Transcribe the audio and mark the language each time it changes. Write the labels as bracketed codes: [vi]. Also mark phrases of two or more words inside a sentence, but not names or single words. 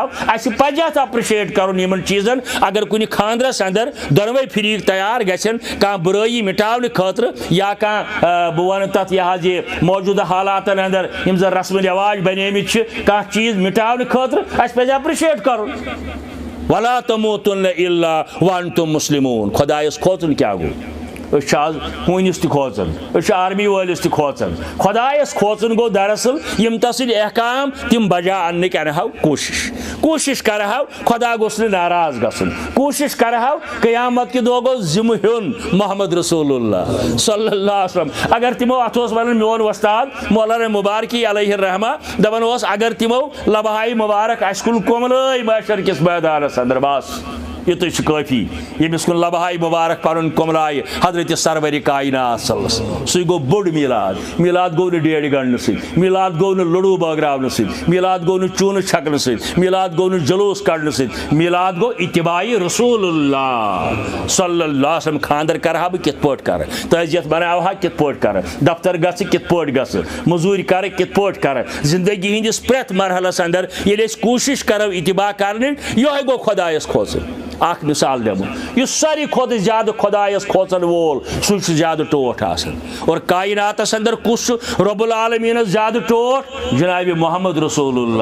[ks] اَسہِ پزِ اتھ اپرِشیٹ کرُن یِمن چیٖزن اگر کُنہِ خاندرس اندر دۄنوَے فریٖق تیار گژھن کانٛہہ بُرٲیی مٹاونہٕ خٲطرٕ یا کانٛہہ بہٕ ونہٕ تتھ یہِ حظ یہِ موجوٗدٕ حالاتن اندر یِم زن رسمہٕ رٮ۪واج بنیمٕتۍ چھِ کانٛہہ چیٖز مٹاونہٕ خٲطرٕ اَسہِ پزِ اپرِشیٹ کرُن [ar] ولا تموتن الا وانتم مسلمون [ks] خۄدایس کھوژُن کیاہ گوٚو آز ہونس تہ کھوژان آرمی وٲلِس تہ کھوژان خۄدایس کھوژُن گوٚو دراصل یم تسٕنٛدۍ احکام تم بجا اننٕکۍ انہو کوٗشش کرہو خدا گوٚژھ نہٕ ناراض گژھُن کوٗشش کرہو قیامت کہِ دۄہ گوٚژھ ذمہٕ ہیوٚن محمد رسول اللہ [ar] صلی اللہ علیہ وسلم [ks] اگر تمو اتھ اوس ونان میون وۄستاد مولانا مبارکی [ar] علیہ الرحمہ [ks] دپان اوس اگر تمو لبہائی مبارک اسہِ کُن کُملٲے معاشر کِس میدانس اندر بس یہ کافی یمس کن لبہائی مبارک پن کملائے حضرت سرور کائنات [ar] صلی اللہ علیہ وسلم [ks] سُے گوٚو بوٚڑ میلاد گوٚو نہٕ ڈیڑِ گنڈنہٕ سۭتۍ میلاد گوٚو نہٕ لڈوٗ بٲگراونہٕ سۭتۍ میلاد گوٚو نہٕ چوٗنہٕ چھکنہٕ سۭتۍ میلاد گوٚو نہٕ جلوٗس کڑنہٕ سۭتۍ میلاد گوٚو اتباعی رسول [ar] اللہ صلی اللہ علیہ وسلم [ks] خاندر کرہا بہٕ کِتھ پٲٹھۍ کرٕ تعزیت بناوہا کِتھ پٲٹھۍ کرٕ دفتر گژھٕ کِتھ پٲٹھۍ گژھٕ موٚزوٗرۍ کرٕ کِتھ پٲٹھۍ کرٕ زندگی ہٕنٛدِس پرٛٮ۪تھ مرحلس اندر ییٚلہِ أسۍ کوٗشش کرو اتباع کرنٕچ یِہوے گوٚو خۄدایس کھوژُن اخ مثال دمو یُس ساروی کھۄتہٕ زیادٕ خۄدایس کھوژن وول سُہ چھُ زیادٕ ٹوٹھ آسان اور کائناتس اندر کُس چھُ رب العالمیٖنس زیادٕ ٹوٹھ جناب محمد رسول